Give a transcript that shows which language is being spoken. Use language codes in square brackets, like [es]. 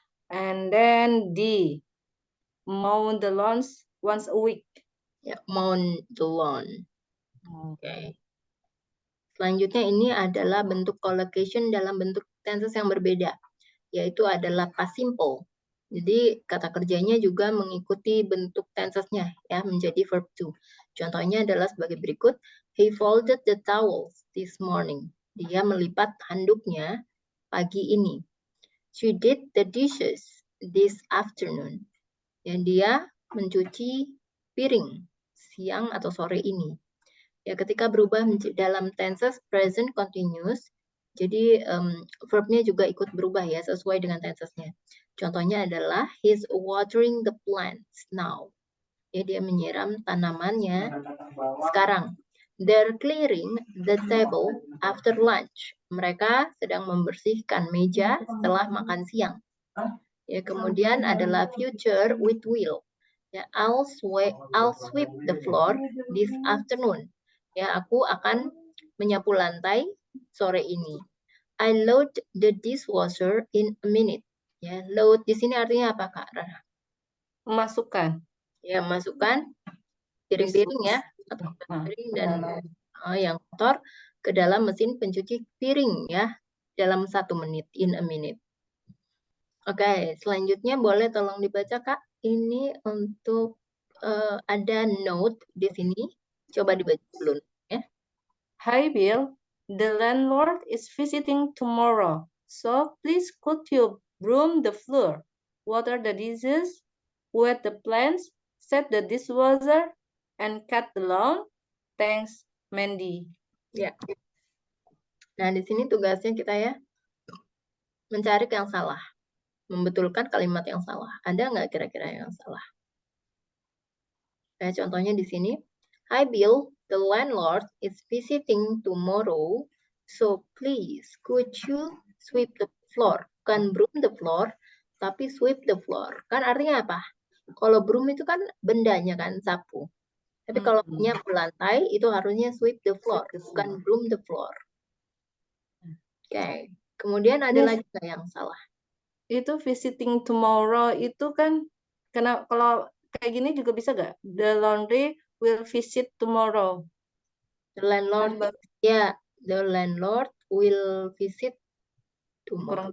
[en] And then D, mow the lawns once a week. Ya, mow the lawn. Oke. [id] Selanjutnya ini adalah bentuk collocation dalam bentuk tenses yang berbeda, yaitu adalah past simple. Jadi kata kerjanya juga mengikuti bentuk tensesnya ya, menjadi verb to. Contohnya adalah sebagai berikut. [en] He folded the towels this morning. [id] Dia melipat handuknya pagi ini. [en] She did the dishes this afternoon. [id] Dan dia mencuci piring siang atau sore ini. Ya, ketika berubah dalam tenses present continuous, jadi verbnya juga ikut berubah ya, sesuai dengan tensesnya. Contohnya adalah [en] he's watering the plants now. [id] Ya, dia menyiram tanamannya sekarang. [en] They're clearing the table after lunch. [id] Mereka sedang membersihkan meja setelah makan siang. Ya, kemudian adalah [en] future with will. Ya, I'll sweep the floor this afternoon. [id] Ya, aku akan menyapu lantai sore ini. [en] I load the dishwasher in a minute. [id] Ya, load di sini artinya apa, Kak Rara? Memasukkan. Ya, masukkan piring-piring ya, atau piring dan yang kotor ke dalam mesin pencuci piring ya, dalam 1 menit, [en] in a minute. [id] Oke, selanjutnya boleh tolong dibaca, Kak. Ini untuk ada note di sini. Coba dibaca dulu ya. [en] Hi Bill, the landlord is visiting tomorrow, so please could you broom the floor, water the dishes, wet the plants, set the dishwasher, and cut the lawn? Thanks, Mandy. [id] Ya. Nah, di sini tugasnya kita ya mencari yang salah, membetulkan kalimat yang salah. Ada nggak kira-kira yang salah? Nah, contohnya di sini. [en] Hi Bill, the landlord is visiting tomorrow, so please could you sweep the floor? [id] Bukan [en] broom the floor, [id] tapi [en] sweep the floor. [id] Kan artinya apa? Kalau broom itu kan bendanya kan, sapu. Tapi kalau menyapu lantai itu harusnya [en] sweep the floor, [id] bukan [en] broom the floor. [id] Oke. Kemudian ada lagi nggak yang salah? Itu [en] visiting tomorrow [id] itu kan kalau kayak gini juga bisa nggak? [en] The laundry will visit tomorrow. The landlord, ya, the landlord will visit tomorrow.